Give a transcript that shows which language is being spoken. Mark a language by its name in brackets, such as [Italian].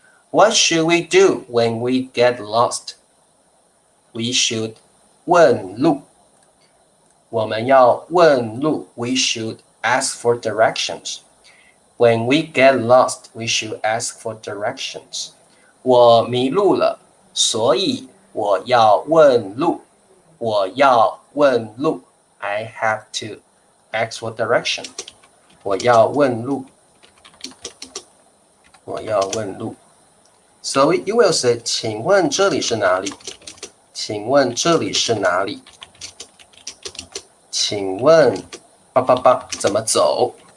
[English] What should we do when we get lost? We should [Chinese] 问路。我们要问路。 [English] We should ask for directions. When we get lost, we should ask for directions. [Chinese] 我迷路了，所以我要问路。我要问路。 [English] I have to ask for direction. [Chinese] 我要问路。我要问路。 [English] So you will say, [Chinese] 请问这里是哪里？请问这里是哪里？请问怎么走？